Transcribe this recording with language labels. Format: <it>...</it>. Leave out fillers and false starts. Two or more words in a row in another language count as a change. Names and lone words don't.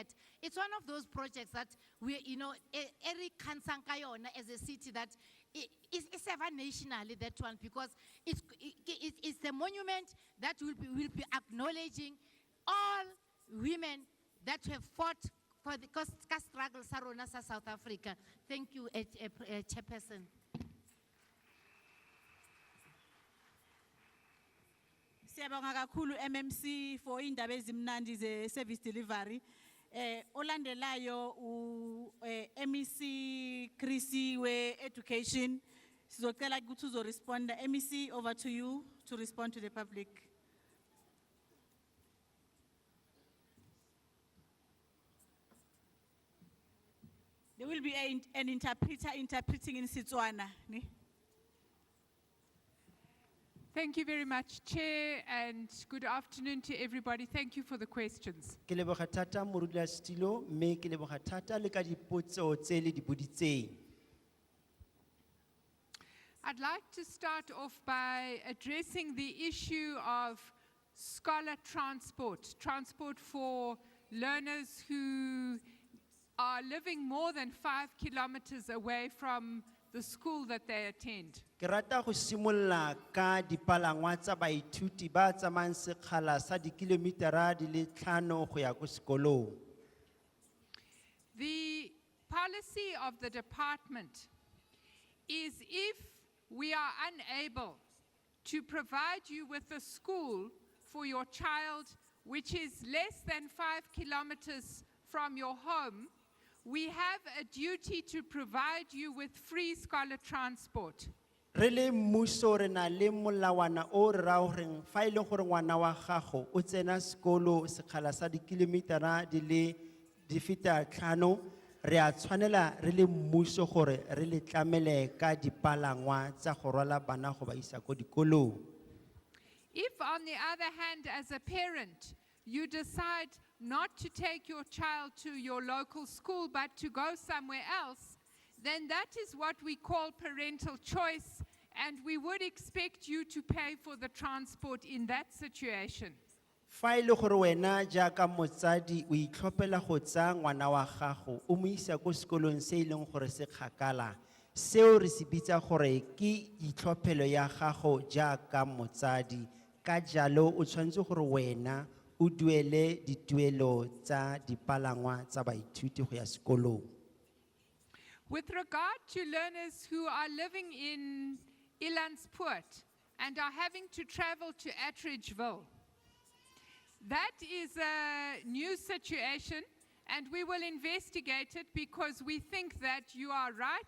<en>It's one of those projects that we, Eric Kansankayona as a city that it's ever nationally, that one, because it's a monument that will be acknowledging all women that have fought for the struggle Sarona South Africa. Thank you, Chairperson.</en> <zu>Siyabonga kakhulu MMC for indaba ezimnandi ze</zu> <en>service delivery.</en> <zu>Olandelayo MEC Chrissy we education. Sizocela ukuthi uzoresponda.</zu> <en>MEC, over to you to respond to the public. There will be an interpreter interpreting in Setswana. Thank you very much, Chair, and good afternoon to everybody. Thank you for the questions.</en> <tn>Ke leboga thata Morulasetulo, mme ke leboga thata le ka dipotso tse le di boditseng.</tn> <en>I'd like to start off by addressing the issue of scholar transport for learners who are living more than 5 kilometers away from the school that they attend.</en> <tn>Ke rata go simolla ka dipalangwa tsa baithuti ba tsamayang sekgala sa dikilometera di le 5 go ya ko sekolong.</tn> <en>The policy of the department is if we are unable to provide you with a school for your child which is less than 5 kilometers from your home, we have a duty to provide you with free scholar transport.</en> <tn>Re le mmuso re na le molawana o re rao reng fa ile gore ngwana wa gago o tsena sekolo sekgala sa dikilometera di le di feta 5, re a tshwanela re le mmuso gore re le tlamele ka dipalangwa tsa go rwala bana go ba isa ko dikolong.</tn> <en>If on the other hand, as a parent, you decide not to take your child to your local school but to go somewhere else, then that is what we call parental choice, and we would expect you to pay for the transport in that situation.</en> <tn>Fa ile gore wena jaaka motsadi o itlhophela go tsa ngwana wa gago o mo isa ko sekolong se ileng gore se kgakala, seo re se bitsa gore ke itlhophelo ya gago jaaka motsadi, ka jalo o tshwanetse gore wena o duele dituelo tsa dipalangwa tsa baithuti go ya sekolong.</tn> <en>With regard to learners who are living in Ilanspoort and are having to travel to Attridgeville, that is a new situation, and we will investigate it because we think that you are right.</en>